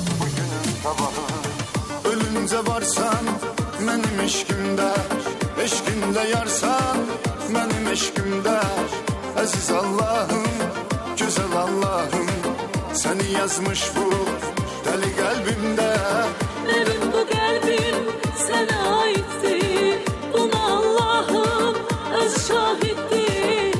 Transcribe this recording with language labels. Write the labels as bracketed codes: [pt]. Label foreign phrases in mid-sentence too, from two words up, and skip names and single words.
[az] Ölünce varsan, mənim eşqimdə, eşqinlə yarsan, mənim eşqimdə. Əziz Allahım, gözəl Allahım, səni yazmış bu dəli qəlbimdə. [tr] Benim bu kalbim sana aittir, buna Allah'ım öz şahittir.